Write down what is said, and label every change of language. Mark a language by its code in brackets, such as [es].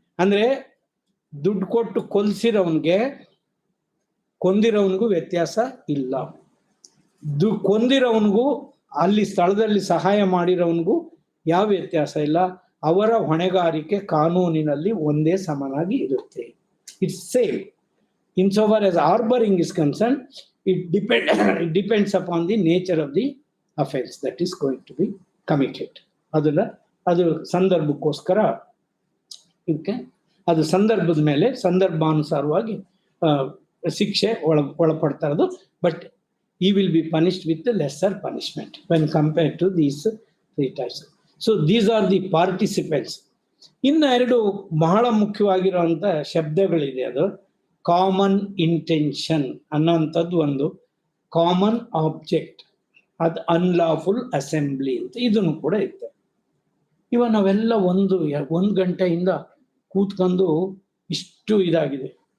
[kn] ಅಂದ್ರೆ ದುಡ್ಡು ಕೊಟ್ಟು ಕೊಲ್ಸಿರೋನ್ಗೆ ಕೊಂದಿರೋನ್ಗೂ ವ್ಯತ್ಯಾಸ ಇಲ್ಲ. ಕೊಂದಿರೋನ್ಗೂ ಅಲ್ಲಿ ಸ್ಥಳದಲ್ಲಿ ಸಹಾಯ ಮಾಡಿರೋನ್ಗೂ ಯಾವ ವ್ಯತ್ಯಾಸ ಇಲ್ಲ. ಅವರ ಹೊಣೆಗಾರಿಕೆ ಕಾನೂನಿನಲ್ಲಿ ಒಂದೇ ಸಮನಾಗಿ ಇರುತ್ತೆ. [en] It's same. In so far as harbouring is concern, it depends upon the nature of the offense that is going to be committed. [kn] ಅದು ಸಂದರ್ಭಕ್ಕೋಸ್ಕರ ಇದಕ್ಕೆ ಅದು ಸಂದರ್ಭದ ಮೇಲೆ ಸಂದರ್ಭಾನುಸಾರವಾಗಿ ಶಿಕ್ಷೆ ಒಳಪಡ್ತಾ ಇರೋದು. [en] But he will be punished with the lesser punishment when compared to these 3 types. So these are the participants. [kn] ಇನ್ನು 2 ಬಹಳ ಮುಖ್ಯವಾಗಿರುವಂತ ಶಬ್ದಗಳಿದೆ. ಅದು ಕಾಮನ್ ಇಂಟೆನ್ಷನ್ ಅನ್ನೋಂಥದ್ದು ಒಂದು, ಕಾಮನ್ ಆಬ್ಜೆಕ್ಟ್, ಅದು ಅನ್ಲಾಫುಲ್ ಅಸೆಂಬ್ಲಿ ಅಂತ ಇದನ್ನು ಕೂಡ ಇರುತ್ತೆ. ಇವಾಗ ನಾವೆಲ್ಲ ಒಂದು ಗಂಟೆಯಿಂದ ಕೂತ್ಕೊಂಡು ಇಷ್ಟು ಇದಾಗಿದೆ.